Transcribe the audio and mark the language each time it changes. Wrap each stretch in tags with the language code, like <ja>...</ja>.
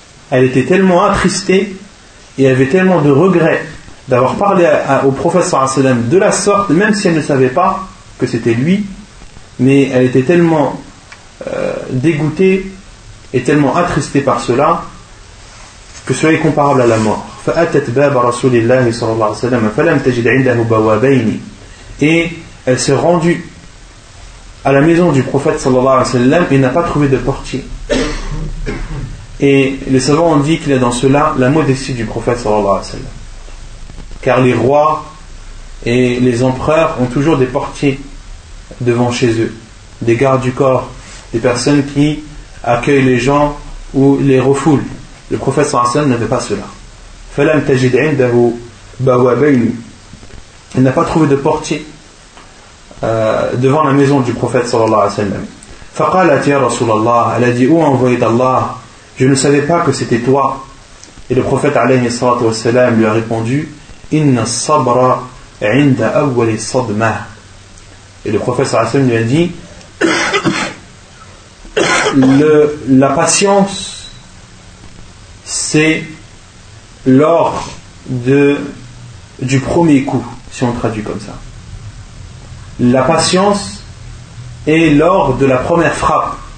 <fr>Elle était tellement attristée et avait tellement de regrets d'avoir parlé au prophète sallallahu alayhi wa sallam de la sorte, même si elle ne savait pas que c'était lui, mais elle était tellement dégoûtée et tellement attristée par cela que cela est comparable à la mort.</fr> <ar>فأتت باب رسول الله صلى الله عليه وسلم فلم تجد عنده بوابين.</ar> <fr>Et elle s'est rendue à la maison du prophète صلى الله عليه وسلم et n'a pas trouvé de portier. Et les savants ont dit qu'il y a dans cela la modestie du prophète صلى الله عليه وسلم. Car les rois et les empereurs ont toujours des portiers devant chez eux, des gardes du corps, des personnes qui accueillent les gens ou les refoulent. Le prophète صلى الله عليه وسلم n'avait pas cela.</fr> <ar>فَلَمْ تَجِدْ عِنْدَهُ بَوَابَيْنِ.</ar> <fr>Elle n'a pas trouvé de portier devant la maison du prophète صلى الله عليه وسلم.</fr> <ar>فَقَالَتْ يَا رَسُولَ اللَّهِ.</ar> <fr>Elle a dit: Ô envoyé d'Allah, je ne savais pas que c'était toi. Et le prophète عليه الصلاة والسلام lui a répondu:</fr> <ar>إِنَّ الصَّبْرَ عِنْدَ أَوَّلِ الصَّدْمَةِ.</ar> <fr>Et le prophète صلى الله عليه وسلم lui a dit: la patience, c'est lors du premier coup, si on traduit comme ça. La patience est lors de la première frappe.</fr>